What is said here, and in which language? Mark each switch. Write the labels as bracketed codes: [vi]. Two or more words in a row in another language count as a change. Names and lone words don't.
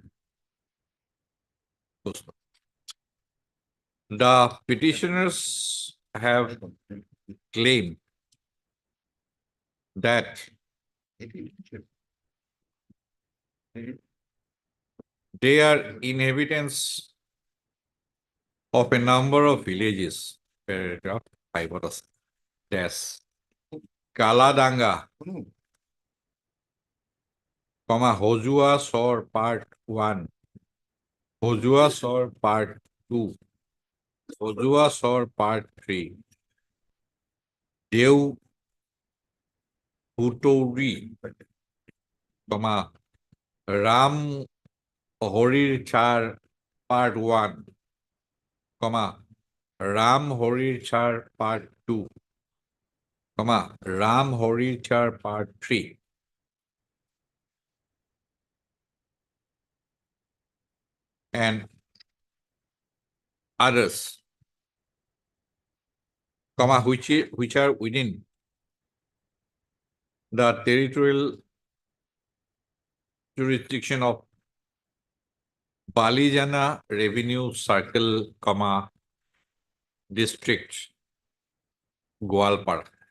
[en] The petitioners have claimed that they are inhabitants of a number of villages. Paragraph 5 dash Kaladanga, Hojua Sor Part 1, Hojua Sor Part 2, Hojua Sor Part 3, Deu Hutori, Ram Horir Char Part 1, Ram Horir Char Part 2, Ram Horir Char Part 3. And others, which are within the territorial jurisdiction of Balijana Revenue Circle, District, Gwalpara.